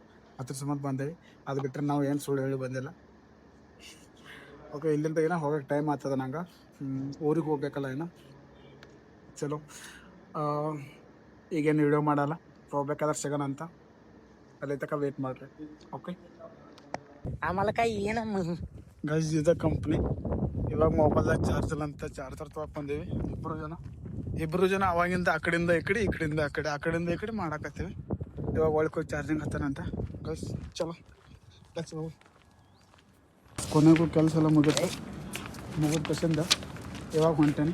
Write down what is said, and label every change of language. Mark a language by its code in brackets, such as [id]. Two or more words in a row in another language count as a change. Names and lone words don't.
[kn] ಅದ್ರ ಸಂಬಂಧ ಬಂದೇವಿ. ಅದು ಬಿಟ್ಟರೆ ನಾವು ಏನು ಸುಳ್ಳು ಹೇಳಿ ಬಂದಿಲ್ಲ. ಓಕೆ ಇಲ್ಲಿಂದ ಏನೋ ಹೋಗೋಕ್ಕೆ ಟೈಮ್ ಆಗ್ತದೆ ನಂಗೆ. ಊರಿಗೆ ಹೋಗ್ಬೇಕಲ್ಲ ಏನೋ. ಚಲೋ ಈಗೇನು ವಿಡಿಯೋ ಮಾಡಲ್ಲ, ಹೋಗ್ಬೇಕಾದ್ರೆ ಸಿಗೋಣ ಅಂತ. ಅಲ್ಲಿ ತನಕ ವೇಟ್ ಮಾಡಿರಿ. ಓಕೆ [mr] आम्हाला काही येणं [kn] ಗೈಸ್ ಇದೆ ಕಂಪ್ನಿ. ಇವಾಗ ಮೊಬೈಲ್ದಾಗ ಚಾರ್ಜ್ ಇಲ್ಲ ಅಂತ ಚಾರ್ಜರ್ ತೊಗೊಂಡ್ಬಂದೀವಿ. ಇಬ್ಬರು ಜನ ಅವಾಗಿಂದ ಆ ಕಡೆಯಿಂದ ಈ ಕಡೆ, ಈ ಕಡೆಯಿಂದ ಆ ಕಡೆ, ಆ ಕಡೆಯಿಂದ ಈ ಕಡೆ ಮಾಡಾಕತ್ತೀವಿ. ಇವಾಗ ಒಳಗೆ ಚಾರ್ಜಿಂಗ್ ಹತ್ತಾನಂತ ಗೈಸ್. ಚಲೋ [en] let's go. [kn] ಕೊನೆಗೂ ಕೆಲಸ ಎಲ್ಲ ಮುಗಿದ ಪಸಂದ ಇವಾಗ ಹೊಂಟೇನೆ.